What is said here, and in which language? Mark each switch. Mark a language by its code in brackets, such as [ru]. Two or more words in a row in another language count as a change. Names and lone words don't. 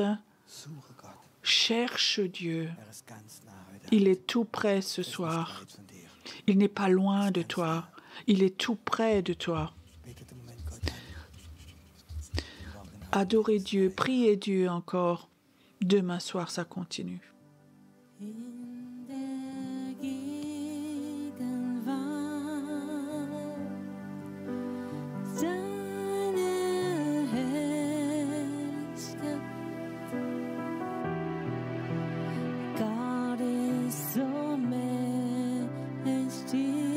[fr] Cherche Dieu. Il est tout près ce soir. Il n'est pas loin de toi. Il est tout près de toi. Adorer Dieu, prier Dieu encore. Demain soir, ça continue. [de] In der Gegenwart seiner Herrlichkeit. Gott ist so mächtig.